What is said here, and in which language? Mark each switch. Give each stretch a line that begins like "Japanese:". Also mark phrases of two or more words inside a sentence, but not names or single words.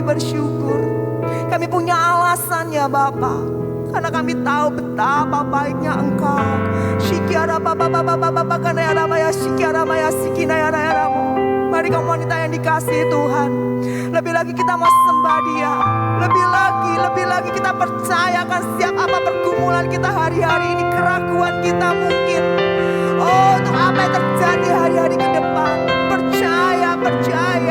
Indonesian: bersyukur. Kami punya alasan ya Bapa, karena kami tahu betapa baiknya Engkau. Shikiara Baba Baba Baba Kanaya Ramaya Shikiara Maya Sikinaya Ramo. Mari kamu wanita yang dikasihi Tuhan, lebih lagi kita mau sembah Dia. Lebih lagi kita percayakan setiap apa pergumulan kita hari-hari ini, keraguan kita mungkin. Oh, untuk apa yang terjadi hari-hari ke depan. Percaya.